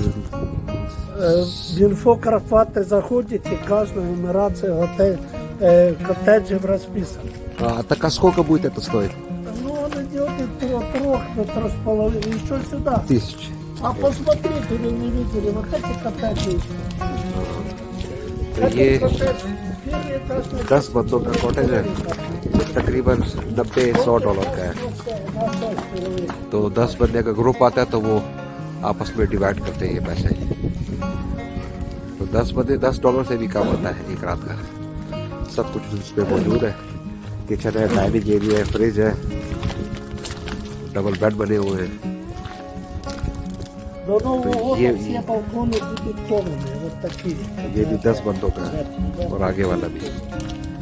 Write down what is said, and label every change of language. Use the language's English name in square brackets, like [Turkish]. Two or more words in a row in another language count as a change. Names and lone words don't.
[Russian] В инфокрафаты заходите, каждая нумерация коттеджев расписана. Так а сколько будет это стоить? Ну, он идет от 3 до 3,5, еще сюда. 1000. А посмотрите, вы не видели, вот эти коттеджи. [Hindi] तो ये [Russian] Первый этаж на [Hindi] 10 बंदों का कॉटेज है, तकरीबन $90-100 का है। तो 10 बंदे का ग्रुप आता है तो वो आपस में डिवाइड करते हैं ये पैसे। तो 10 बंदे $10 से भी कम होता है एक रात का। सब कुछ उसमें मौजूद है, किचन है, डाइनिंग एरिया है, फ्रिज है, डबल बेड बने हुए हैं। [Russian] До Нового То года е- все балконы будут кованые, вот такие. [Hindi] ये भी 10 बंदों का है और आगे वाला भी।